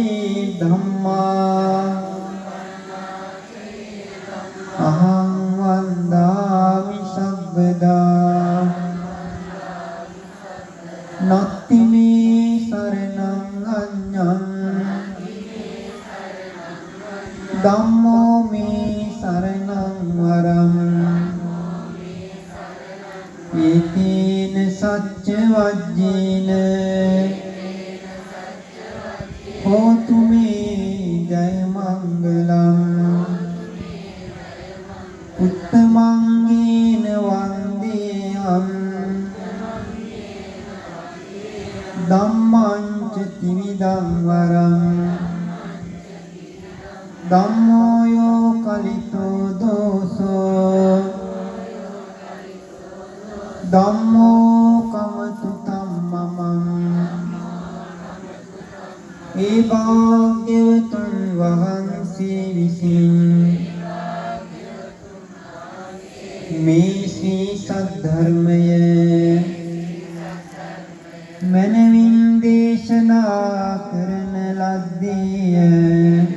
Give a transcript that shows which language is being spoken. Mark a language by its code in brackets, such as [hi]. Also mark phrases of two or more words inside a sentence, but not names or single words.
[pi] ධම්මා අහං වන්දාමි සබ්බදා නත්ති මේ සරණං අඤ්ඤං ධම්මෝ මේ සරණං වරං ඒතේන සච්ච වජ්ජේන හෝතු මේ ජය මංගලං උත්තමංගේන වන්දේයං ධම්මං ච ත්‍රිවිධං වරං ධම්මෝ යෝ කලිතෝ දෝසෝ ධම්මෝ කමතු තම්මමං [si] ඒ භාග්‍යවතුන් වහන්සේ විසින් මේ ශ්‍රී සද්ධර්මය මනමින් දේශනා කරන ලද්දේය.